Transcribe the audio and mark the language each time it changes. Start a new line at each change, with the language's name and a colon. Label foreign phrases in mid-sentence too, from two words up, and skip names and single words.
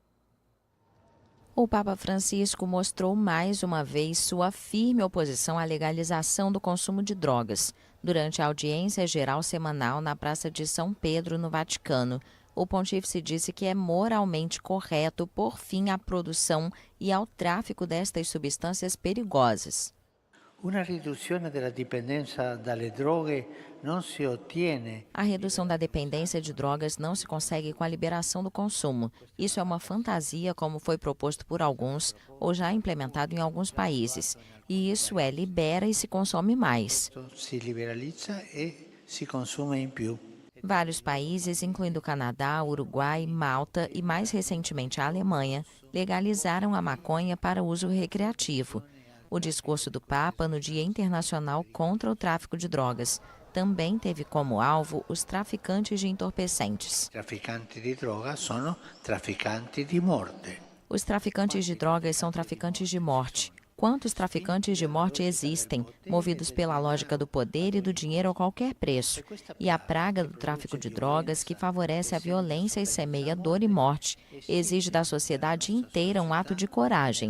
Portuguese: O Papa Francisco mostrou mais uma vez sua firme oposição à legalização do consumo de drogas. Durante a audiência geral semanal na Praça de São Pedro, no Vaticano, o pontífice disse que é moralmente correto pôr fim à produção e ao tráfico destas substâncias perigosas.
Italian: Una riduzione della dipendenza dalle droghe non si ottiene.
Portuguese: A redução da dependência de drogas não se consegue com a liberação do consumo. Isso é uma fantasia, como foi proposto por alguns ou já implementado em alguns países. E isso é, libera e se consome mais.
Italian: Si liberalizza e si consuma in più.
Portuguese: Vários países, incluindo o Canadá, Uruguai, Malta e mais recentemente a Alemanha, legalizaram a maconha para uso recreativo. O discurso do Papa no Dia Internacional contra o Tráfico de Drogas também teve como alvo os traficantes de entorpecentes.
Italian: Traficanti di droga sono traficanti di morte.
Portuguese: Os traficantes de drogas são traficantes de morte. Quantos traficantes de morte existem, movidos pela lógica do poder e do dinheiro a qualquer preço? E a praga do tráfico de drogas, que favorece a violência e semeia dor e morte, exige da sociedade inteira um ato de coragem.